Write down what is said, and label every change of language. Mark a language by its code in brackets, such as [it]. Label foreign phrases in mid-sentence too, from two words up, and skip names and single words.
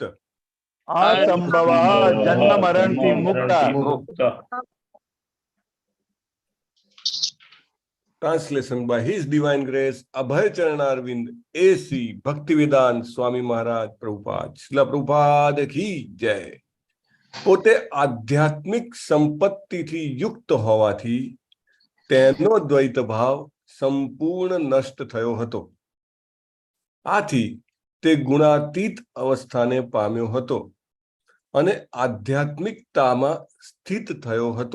[gu] અસંભવ જન્મ મરણથી મુક્ત. [en] Translation by His Divine Grace, Abhay Charanarvind, AC, Bhaktivedanta Swami Maharaj Prabhupada, Srila Prabhupada [hi] की जय. [gu] પોતે આધ્યાત્મિક સંપત્તિથી યુક્ત હોવાથી તેનો દ્વૈત ભાવ સંપૂર્ણ નષ્ટ થયો હતો. આથી તે ગુણાતીત અવસ્થાને પામ્યો હતો અને આધ્યાત્મિકતામાં સ્થિત થયો હતો.